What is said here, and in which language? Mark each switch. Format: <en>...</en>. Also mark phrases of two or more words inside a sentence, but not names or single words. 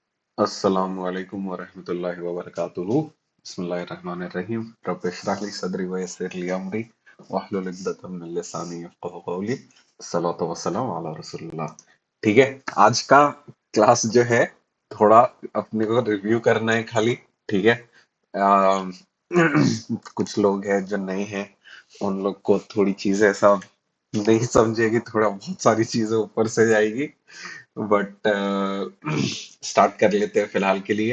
<ar>السلام عليكم ورحمة الله وبركاته. بسم الله الرحمن الرحيم. رب اشرح لي صدري ويسر لي أمري واحلل عقدة من لساني يفقهوا قولي. الصلاة والسلام على رسول الله.</ar> <hi>ठीक है, आज का क्लास जो है थोड़ा अपने को रिव्यू करना है खाली। ठीक है। अम, कुछ लोग हैं जो नए हैं, उन लोग को थोड़ी चीजें ऐसा नहीं समझेगी, थोड़ा बहुत सारी चीजें ऊपर से जाएगी,</hi> <en>but start</en> <hi>कर लेते हैं फिलहाल के लिए।</hi>